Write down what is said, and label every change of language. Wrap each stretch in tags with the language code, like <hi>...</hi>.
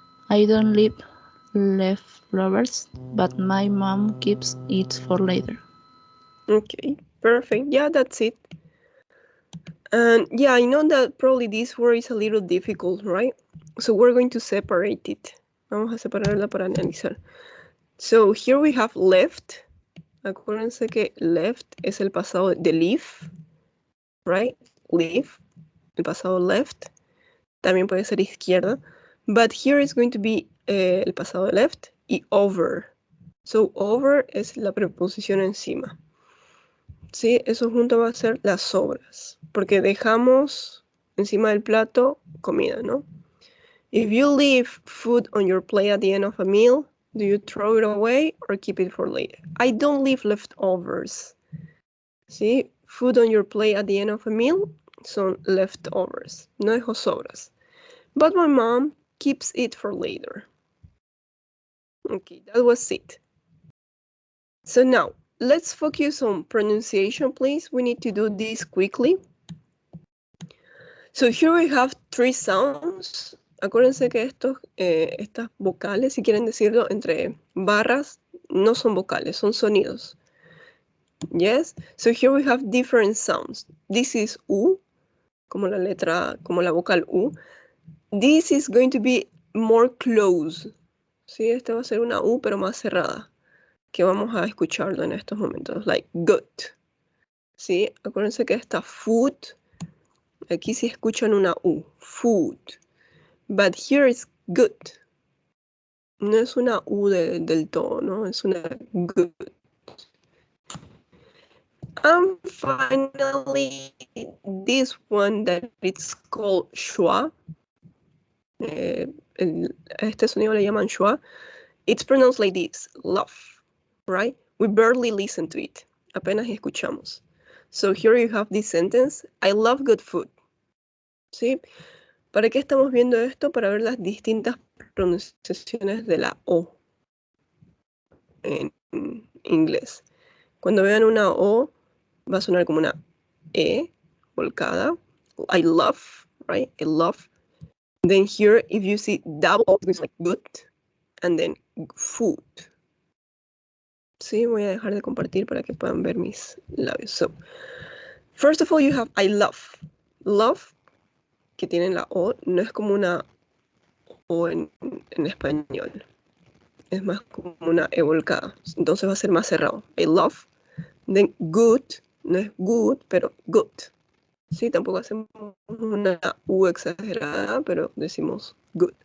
<en>I don't leave leftovers, but my mom keeps it for later. Okay, perfect. Yeah, that's it. And yeah, I know that probably this word is a little difficult, right? So we're going to separate it.</en> <es>Vamos a separarla para analizar.</es> <en>So here we have left.</en> <es>Acuérdense que left es el pasado de leave, right? Leave, el pasado left. También puede ser izquierda.</es> <en>But here is going to be</en> <es>el pasado de left y over. So over es la preposición encima. Sí, eso junto va a ser las sobras, porque dejamos encima del plato comida, ¿no?</es> <en>If you leave food on your plate at the end of a meal, do you throw it away or keep it for later? I don't leave leftovers. ¿Sí? Food on your plate at the end of a meal son leftovers.</en> <es>No dejo sobras.</es> <en>But my mom keeps it for later. Okay, that was it. So now, let's focus on pronunciation, please. We need to do this quickly. So here we have 3 sounds.</en> <es>Acuérdense que estas vocales, si quieren decirlo entre barras, no son vocales, son sonidos.</es> <en>Yes? So here we have different sounds. This is U,</en> <es>como la vocal U.</es> <en>This is going to be more close.</en> <es>¿Sí? Esta va a ser una U, pero más cerrada, que vamos a escucharlo en estos momentos. Like good. ¿Sí? Acuérdense que esta food, aquí sí escuchan una U.</es> <en>Food. But here is good.</en> <es>No es una U del todo, ¿no? Es una good.</es> <en>And finally, this one that it's called Schwa.</en> <es>Este sonido le llaman Schwa.</es> <en>It's pronounced like this, love, right? We barely listen to it.</en> <es>Apenas escuchamos.</es> <en>So here you have this sentence, I love good food.</en> <es>¿Sí? ¿Para qué estamos viendo esto? Para ver las distintas pronunciaciones de la O en inglés. Cuando vean una O, va a sonar como una E volcada.</es> <en>I love, right? I love. Then here, if you see double O, it's like good. And then food.</en> <es>Sí, voy a dejar de compartir para que puedan ver mis labios.</es> <en>So, first of all, you have I love.</en> <es>Love, que tiene la O, no es como una O en español. Es más como una E volcada. Entonces va a ser más cerrado. I love. Then good, no es good, pero good. Sí, tampoco hacemos una U exagerada, pero decimos good.</es>